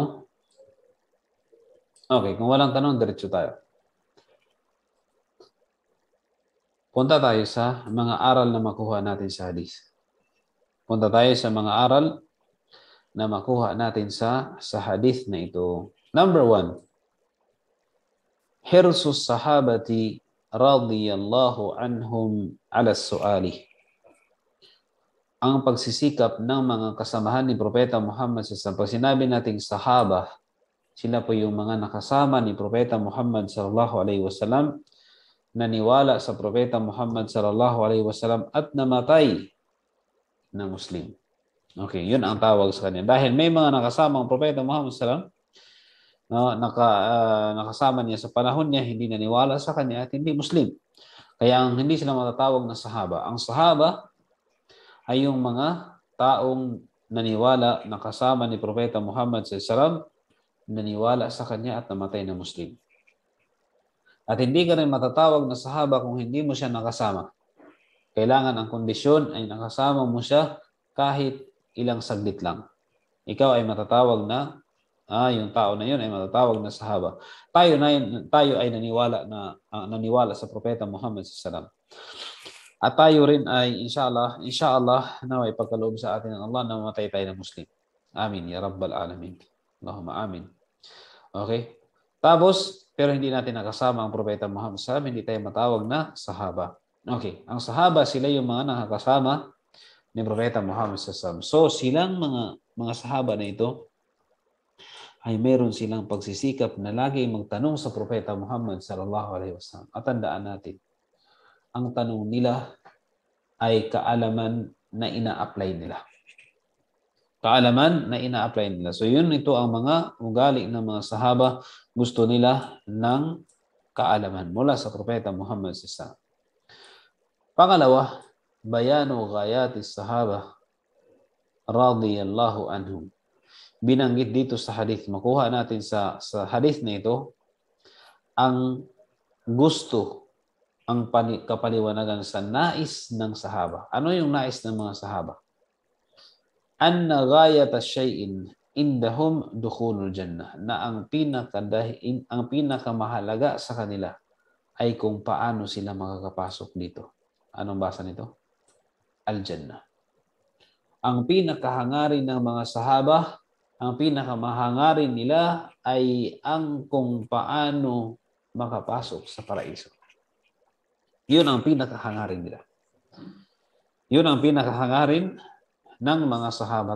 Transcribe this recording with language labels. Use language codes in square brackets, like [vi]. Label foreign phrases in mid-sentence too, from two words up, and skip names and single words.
[tl] Okay, kung walang tanong, diretso tayo. Punta tayo sa mga aral na makuha natin sa hadith. Punta tayo sa mga aral na makuha natin sa hadith na ito. Number 1. [ar] حرص الصحابة رضي الله عنهم على السؤال. [tl] Ang pagsisikap ng mga kasamahan ni Propeta Muhammad SAW. Pag sinabi nating sahaba, sila po yung mga nakasama ni Propeta Muhammad [ar] صلى الله عليه وسلم, [tl] naniwala sa Propeta Muhammad [ar] صلى الله عليه وسلم [tl] at namatay na Muslim. Okay, yun ang tawag sa kanya. Dahil may mga nakasama ang Propeta Muhammad [ar] صلى الله عليه وسلم, [tl] nakasama niya sa panahon niya, hindi naniwala sa kanya at hindi Muslim. Kaya hindi sila matatawag na sahaba. Ang sahaba ay yung mga taong naniwala, nakasama ni Propeta Muhammad [ar] صلى الله عليه وسلم, [tl] naniwala sa kanya at namatay na Muslim. At hindi ka rin matatawag na sahaba kung hindi mo siya nakasama. Kailangan ang kondisyon ay nakasama mo siya kahit ilang saglit lang. Ikaw ay matatawag na, yung tao na yun ay matatawag na sahaba. Tayo ay naniwala sa Propeta Muhammad [ar] صلى الله عليه وسلم. [tl] At tayo rin ay inshallah na may pagkaloob sa atin ng Allah na mamatay tayo ng Muslim. [ar] آمين يا رب العالمين. اللهم آمين. Okay? [tl] Tapos, pero hindi natin nakasama ang Propeta Muhammad [ar] صلى الله عليه وسلم, [tl] hindi tayo matawag na sahaba. Okay, ang sahaba sila yung mga nakakasama ni Propeta Muhammad [ar] صلى الله عليه وسلم. [tl] So, silang mga sahaba na ito ay meron silang pagsisikap na lagi magtanong sa Propeta Muhammad [ar] صلى الله عليه وسلم. [tl] At tandaan natin, ang tanong nila ay kaalaman na ina-apply nila. Kaalaman na ina-apply nila. So ito ang mga ugali ng mga sahaba. Gusto nila ng kaalaman mula sa Propeta Muhammad [ar] صلى الله عليه وسلم. Pangalawa, بيان غاية الصحابة رضي الله عنهم. [tl] Binanggit dito sa hadith. Makuha natin sa hadith na ito ang gusto, ang kapaliwanagan sa nais ng sahaba. Ano yung nais ng mga sahaba? [ar] أن غاية شيء عندهم دخول الجنة, [tl] na ang pinakamahalaga sa kanila ay kung paano sila makakapasok dito. Anong basa nito? Al-Jannah. Ang pinakahangarin ng mga sahaba, ang pinakamahangarin nila ay ang kung paano makapasok sa paraiso. Yun ang pinakahangarin nila. Yun ang pinakahangarin ng mga sahaba.